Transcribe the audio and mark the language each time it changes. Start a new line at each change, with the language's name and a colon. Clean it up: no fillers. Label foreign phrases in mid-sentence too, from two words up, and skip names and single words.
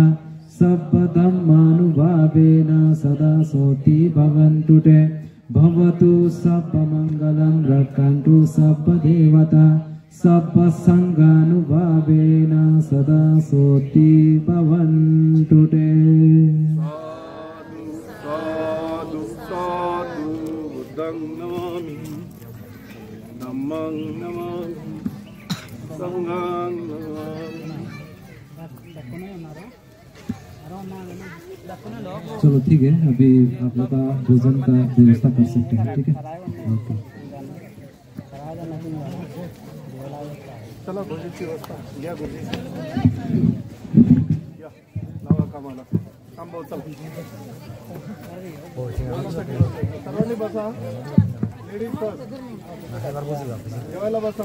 Pali: सब्ब धम्मानुभावेन सदा सोति भवन्तु ते. भवतु सब्ब मंगलम रक्षन्तु सब्ब देवता. सब्ब संघानुभावेन सदा सोति भवन्तु ते. साधु साधु बुद्धं नमामि, धम्मं नमामि, संघं नमामि.
Hindi: चलो ठीक है, अभी आप लोग का भोजन का व्यवस्था कर सकते हैं. ठीक है, ओके.
Marathi: चला भोजनाची व्यवस्था या. गुरुजी या, लावा कामाला. काम भाऊ, चला. सर्वांनी बसा.
English: ladies first.
Marathi: जेवायला बसा.